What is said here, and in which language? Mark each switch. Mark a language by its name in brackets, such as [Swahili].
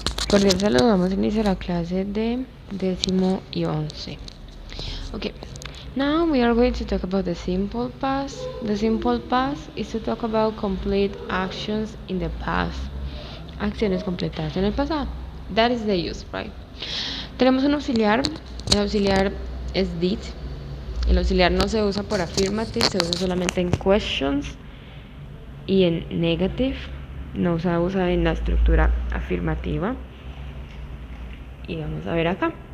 [Spanish] Cordial saludo, vamos a iniciar la clase de 10º y 11. [English] Okay, now we are going to talk about the simple past. The simple past is to talk about complete actions in the past. [Spanish] Acciones completadas en el pasado. [English] That is the use, right? [Spanish] Tenemos un auxiliar. El auxiliar es did. El auxiliar no se usa por affirmative, se usa solamente en questions y en negative. No se usa en la estructura afirmativa. Y vamos a ver acá.